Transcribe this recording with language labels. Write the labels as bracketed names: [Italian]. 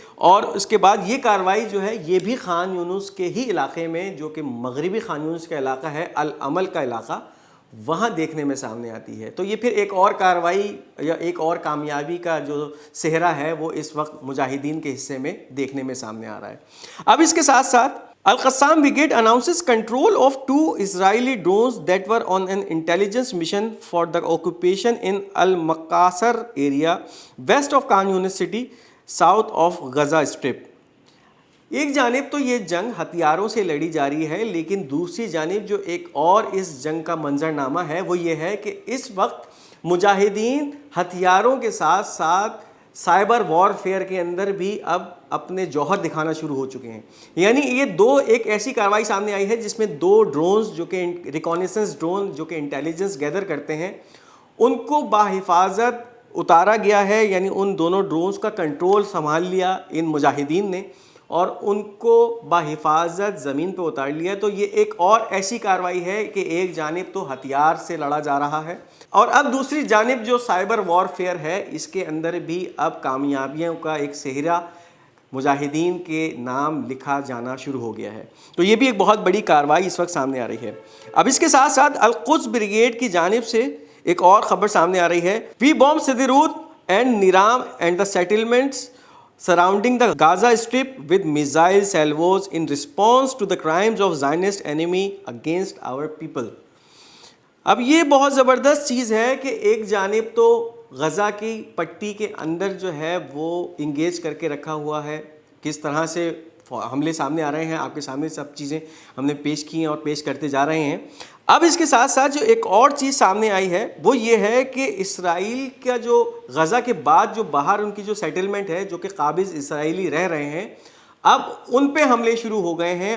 [Urdu] اور اس کے بعد یہ کارروائی جو ہے یہ بھی خان یونس کے ہی علاقے میں، جو کہ مغربی خان یونس کا علاقہ ہے، العمل کا علاقہ، وہاں دیکھنے میں سامنے آتی ہے. تو یہ پھر ایک اور کارروائی یا ایک اور کامیابی کا جو صحرا ہے وہ اس وقت مجاہدین کے حصے میں دیکھنے میں سامنے آ رہا ہے. اب اس کے ساتھ ساتھ [English] Al-Qassam Brigade announces control of 2 Israeli drones that were on an intelligence mission for the occupation in Al-Maqasar area west of Khan Yunis city, south of Gaza Strip. [Urdu] ایک جانب تو یہ جنگ ہتھیاروں سے لڑی جا رہی ہے، لیکن دوسری جانب جو ایک اور اس جنگ کا منظرنامہ ہے وہ یہ ہے کہ اس وقت مجاہدین ہتھیاروں کے ساتھ ساتھ سائبر وار فیئر کے اندر بھی اب اپنے جوہر دکھانا شروع ہو چکے ہیں. یعنی یہ ایک ایسی کارروائی سامنے آئی ہے جس میں 2 ڈرونز جو کہ ریکونیسنس ڈرون جو کہ انٹیلیجنس گیدر کرتے ہیں ان کو باحفاظت اتارا گیا ہے. یعنی ان دونوں ڈرونز کا کنٹرول سنبھال لیا ان مجاہدین نے اور ان کو باحفاظت زمین پہ اتار لیا. تو یہ ایک اور ایسی کارروائی ہے کہ ایک جانب تو ہتھیار سے لڑا جا رہا ہے اور اب دوسری جانب جو سائبر وار فیئر ہے اس کے اندر بھی اب کامیابیوں کا ایک صحرا مجاہدین کے نام لکھا جانا شروع ہو گیا ہے. تو یہ بھی ایک بہت بڑی کارروائی اس وقت سامنے آ رہی ہے. اب اس کے ساتھ ساتھ القدس بریگیڈ کی جانب سے ایک اور خبر سامنے آ رہی ہے. [English] We bomb Sderot and Nirim and the settlements surrounding the Gaza Strip with missile salvos in response to the crimes of Zionist enemy against our people. [Urdu] اب یہ بہت زبردست چیز ہے کہ ایک جانب تو غزہ کی پٹی کے اندر جو ہے وہ انگیج کر کے رکھا ہوا ہے، کس طرح سے حملے سامنے آ رہے ہیں، آپ کے سامنے سب چیزیں ہم نے پیش کی ہیں اور پیش کرتے جا رہے ہیں. اب اس کے ساتھ ساتھ جو ایک اور چیز سامنے آئی ہے وہ یہ ہے کہ اسرائیل کا جو غزہ کے بعد جو باہر ان کی جو سیٹلمنٹ ہے جو کہ قابض اسرائیلی رہ رہے ہیں، اب ان پہ حملے شروع ہو گئے ہیں.